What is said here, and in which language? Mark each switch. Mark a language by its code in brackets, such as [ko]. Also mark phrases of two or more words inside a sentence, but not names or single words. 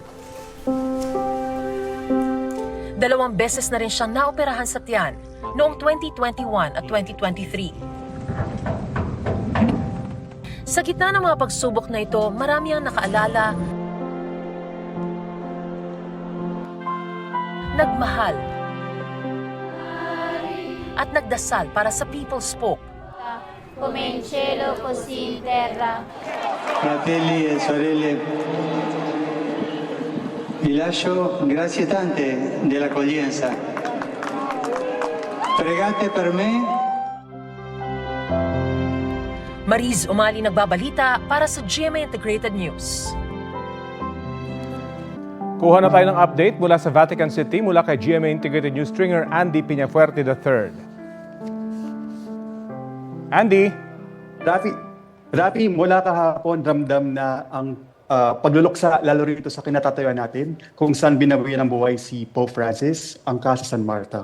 [tl] 2 beses na rin siyang naoperahan sa tiyan noong 2021 at 2023. Sa gitna ng mga pagsubok na ito, marami ang nakaalala, nagmahal, at nagdasal para sa People's Pope. [it] Come in cielo, così in terra. Fratelli e sorelle, vi lascio grazie tante dell'accoglienza. Pregate per me. [tl] Mariz Umali nagbabalita para sa GMA Integrated News. Kuha na tayo ng update mula sa Vatican City mula kay GMA Integrated News stringer Andy Piñafuerte III. Andy? Rafi, mula kahapon ramdam na ang pagluluksa lalo rito sa kinatatayuan natin kung saan binawian ng buhay si Pope Francis, ang Casa San Marta.